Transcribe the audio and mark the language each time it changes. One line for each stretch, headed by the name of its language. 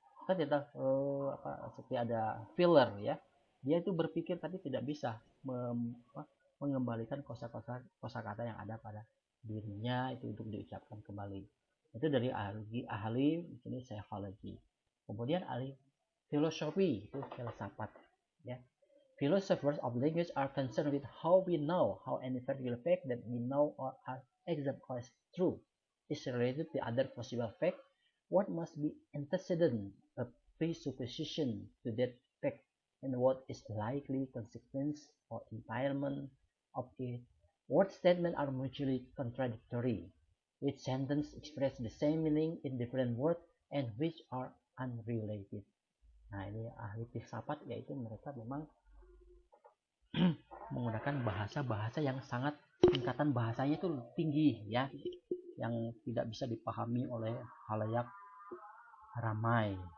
Indonesian: Kan kita seperti ada filler ya. Dia itu berpikir tapi tidak bisa mengembalikan kosakata yang ada pada dirinya itu untuk diucapkan kembali. Itu dari ahli ini psikologi. Kemudian ahli filosofi, itu filsafat ya.
English: Philosophers of language are concerned with how we know how any particular fact that we know or are accept as true is related to other possible fact. What must be antecedent, a presupposition to that fact, and what is likely consequence or environment of it. What statements are mutually contradictory? Which sentence express the same meaning in different words and which are unrelated?
Indonesian: Nah, ini ahli filsafat, yaitu mereka memang menggunakan bahasa-bahasa yang sangat tingkatan bahasanya itu tinggi ya, yang tidak bisa dipahami oleh halayak ramai.